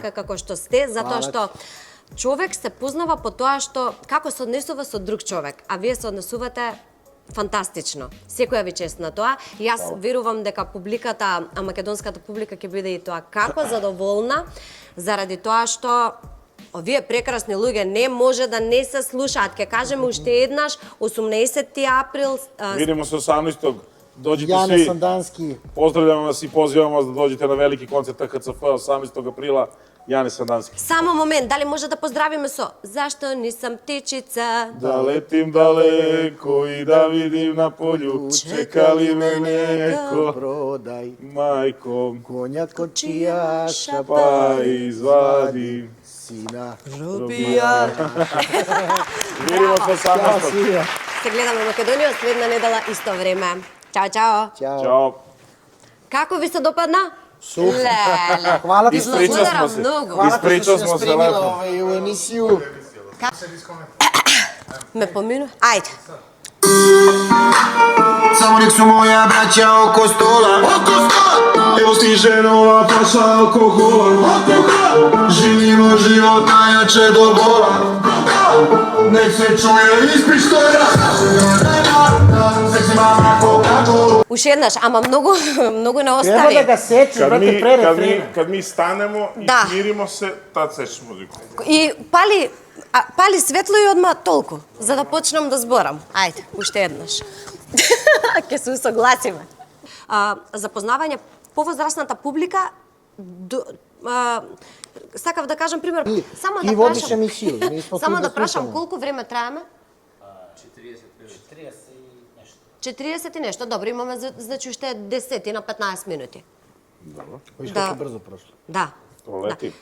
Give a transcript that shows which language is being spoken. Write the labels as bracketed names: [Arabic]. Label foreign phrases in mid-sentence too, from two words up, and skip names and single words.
[Macedonian] вака како што сте, затоа што човек се познава по тоа што како се однесува со друг човек, а вие се однесувате фантастично. Секоја ви чест на тоа. Јас верувам дека публиката, македонската публика ќе биде и тоа како задоволна заради тоа што овие прекрасни луѓе не може да не се слушаат. Ке кажеме уште еднаш 18 април [Serbian] Vidimo se 18. Dođite Jane svi. Sandanski. Pozdravljamo vas i pozivamo vas da dođete na veliki koncert HCF 18. aprila. Jane Sandanski. [Macedonian] Само момент, дали може да поздравиме со Зашто нисам птичица? [Serbian] Da letim daleko i da vidim na polju, čeka li me neko, Prodaj majko, konja kočijaša, pa izvadi. sina. [Macedonian] Робија. [Serbian] Vidimo se Ćao 18. svima. [Macedonian] Се гледаме Македонија следна недела исто време. Чао, чао. [Serbian] Ćao. Ćao. [Macedonian] Како ви се допадна? Супер. Леле. [Serbian] Hvala ti [Macedonian] Ви [Serbian] što Ispričao [Macedonian] благодарам [Serbian] smo se. [Macedonian] многу. [Serbian] Hvala ti Ispričao što si smo nas se primila lepo. u emisiju. [Macedonian] Ме помину? Ајде. [Serbian] Samo nek su moja braća oko stola. Evo stiže nova paša alkohola. Živimo život najjače do bola. Nek se čuje iz pištolja. Seksi mama Coca-Cola. [Macedonian] Уште еднаш, ама многу многу не [Serbian] Treba da [Macedonian] остави. [Serbian] ga seči, brate, pre refrena. Kad mi stanemo i Da. smirimo se, tad sečeš muziku. [Macedonian] И пали светло и одма толку, за да почнам да зборам. Ајде, уште еднаш. Ќе се усогласиме. Запознавање повозрастната публика сакав да кажам пример, само [Serbian] Ти [Macedonian] да [Serbian] водиш [Macedonian] прашам. [Serbian] емисију, ние смо [Macedonian] Само [Serbian] тук [Macedonian] да да прашам [Serbian] слушаме. [Macedonian] колку време траеме? 40 и нешто. Добро, имаме значи уште 10 на 15 минути. [Serbian] Viš Da. kako je brzo prošlo. Da. To leti.